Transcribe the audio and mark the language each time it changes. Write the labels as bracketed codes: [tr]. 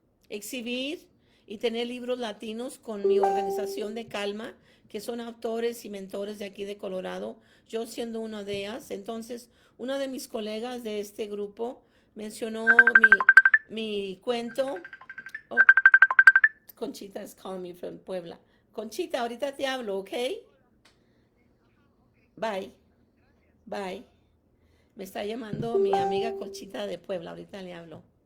[es] Exhibir y tener libros latinos con mi organización de Calma, que son autores y mentores de aquí de Colorado, yo siendo una de ellas. Entonces, uno de mis colegas de este grupo mencionó mi cuento. [en] Oh, Conchita is calling me from Puebla. [es] Conchita, ahorita te hablo, ¿ok? Bye, bye. Me está llamando mi amiga Conchita de Puebla, ahorita le hablo.